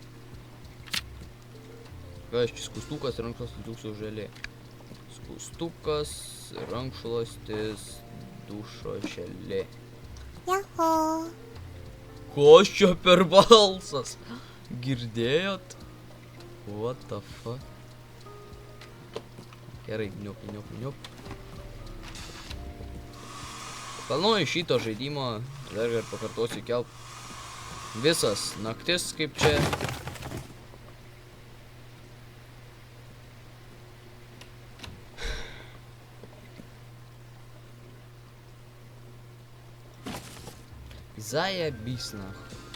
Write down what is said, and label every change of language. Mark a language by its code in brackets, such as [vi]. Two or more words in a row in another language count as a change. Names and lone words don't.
[lt] Kas čia skustukas, rankšluostis, dušo želė. Skustukas, rankšluostis, dušo želė. Jaho. Kas čia per balsas? Girdėjot? [en] What the fuck? [lt] Gerai, niup. Planuoju šito žaidimo, dar ir pakartosiu kelt. Visas naktis kaip čia. [ru] Заебись нахуй.